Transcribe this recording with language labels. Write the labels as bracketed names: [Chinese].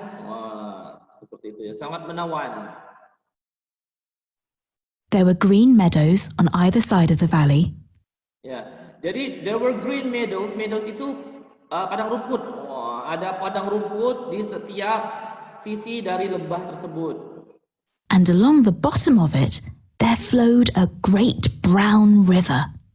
[Indonesian] Wah, seperti itu ya, sangat menawan. [English] There were green meadows on either side of the valley. [Indonesian] Ya, jadi [English] there were green meadows. [Indonesian] Meadows itu padang rumput. Wah, ada padang rumput di setiap sisi dari lembah tersebut. [English] And along the bottom of it, there flowed a great brown river.